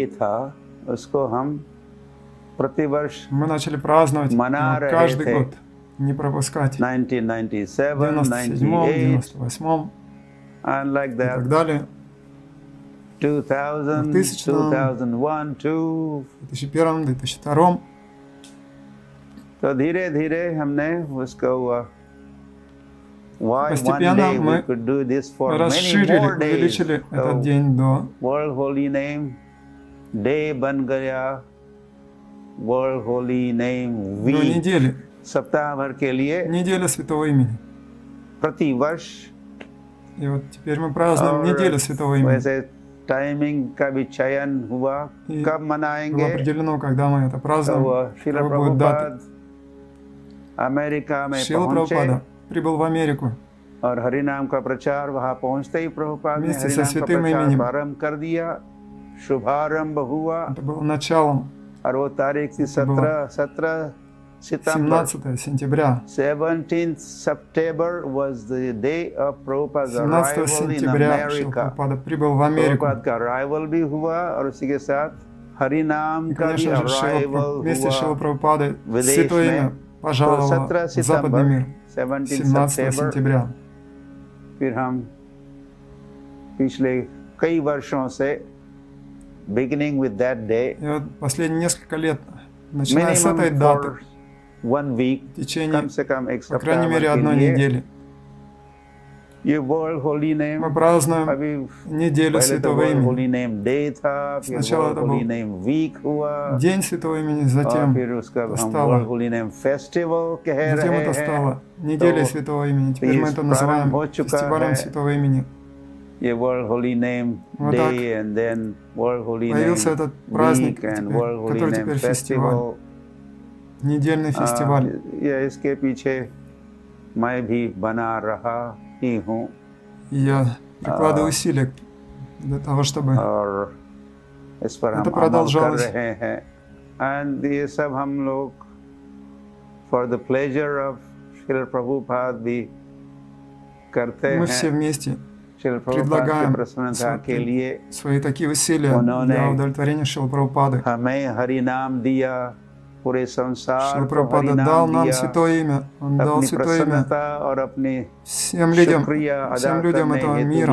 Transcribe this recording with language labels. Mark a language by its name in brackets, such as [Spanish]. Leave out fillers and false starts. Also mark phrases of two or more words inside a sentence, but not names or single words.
[Hindi] था, उसको हम प्रतिवर्ष [Russian] мы начали праздновать каждый год, не пропускать. [Hindi] 1997, [Russian] 97, 98 [English] and like [Russian] и [English] that, [Russian] так далее. [Hindi] 2000, 2001, [Russian] 2001, 2002. [Hindi] तो धीरे-धीरे हमने उसको [Russian] Постепенно мы расширили, увеличили этот день до [Hindi] World Holy Name Day बन गया World Holy Name Week, [Russian] недели, [Hindi] सप्ताह भर के लिए [Russian] неделя Святого имени. [Hindi] प्रतिवर्ष। [Russian] И вот теперь мы празднуем неделю Святого имени. [Hindi] वैसे टाइमिंग का भी चयन हुआ, कब मनाएंगे, [Russian] было определено, когда мы это празднуем, какова будет дата. [Hindi] अमेरिका में [Russian] Шрила Прабхупада прибыл в Америку. [Hindi] और हरिनाम का प्रचार वहाँ पहुँचते ही प्रभुपाद ने [Russian] вместе со [Hindi] हरिनाम का [Russian] святым [Hindi] प्रचार [Russian] именем. [Hindi] प्रारंभ कर दिया, शुभारंभ हुआ। [Russian] Это было началом. [Hindi] और वो तारीख थी 17 सितंबर। [Russian] 17 сентября. [English] 17th September was the day of Prabhupada's [Russian] 17 [English] arrival in [Russian] сентября Шрила [English] America. [Russian] Прабхупада прибыл в Америку. [Hindi] प्रभुपाद का arrival भी हुआ और उसी के साथ हरिनाम [Russian] И, [Hindi] का भी [Russian] конечно же, [Hindi] arrival [Russian] вместе с Шрилой [Hindi] हुआ [Russian] Прабхупадой [Hindi] विदेश [Russian] Святое [Hindi] में। [Russian] имя пожаловало в [Hindi] 17 [Russian] западный мир. 17 [Hindi] सितंबर। [Russian] сентября. [Hindi] फिर हम पिछले कई वर्षों से [English] beginning with that day, [Russian] И вот последние несколько лет, начиная с этой даты, [English] one week, [Russian] в течение, [Hindi] कम से कम एक [Russian] по крайней [Hindi] सप्ताह [Russian] мере, [Hindi] के [Russian] одной [Hindi] लिए [Russian] недели, [Hindi] ये World Holy Name [Russian] мы празднуем [Hindi] अभी [Russian] неделю [Hindi] पहले तो [Russian] Святого [Hindi] World [Russian] имени. [Hindi] Holy Name Day था, फिर [Russian] Сначала [Hindi] World [Russian] это [Hindi] Holy [Russian] был [Hindi] Name Week हुआ, [Russian] День Святого имени, [Hindi] और [Russian] затем [Hindi] फिर उसका हम [Russian] стало, [Hindi] World Holy Name Festival कह [Russian] затем [Hindi] रहे [Russian] это [Hindi] हैं। [Russian] стало неделей [Hindi] तो [Russian] Святого имени. Теперь мы это называем [Hindi] हो चुका [Russian] фестивалем [Hindi] है। [Russian] Святого имени. [Hindi] ये World Holy Name [Russian] Вот так [English] Day and then World Holy [Russian] появился [English] Name [Russian] этот праздник, [English] Week and World Holy [Russian] который [English] Name [Russian] теперь [English] Festival. [Russian] фестиваль. недельный фестиваль. [Hindi] Я इसके पीछे मैं भी बना रहा ही हूँ. [Russian] Я прикладываю усилия для того, чтобы это продолжалось. [Hindi] And ये सब हम लोग [English] for the pleasure of Srila Prabhupada [Hindi] भी करते हैं. [Russian] Мы все вместе предлагаем свои такие усилия для удовлетворения Шрила Прабхупады. Шрила Прабхупада дал нам святое имя. Он дал святое имя всем людям этого мира.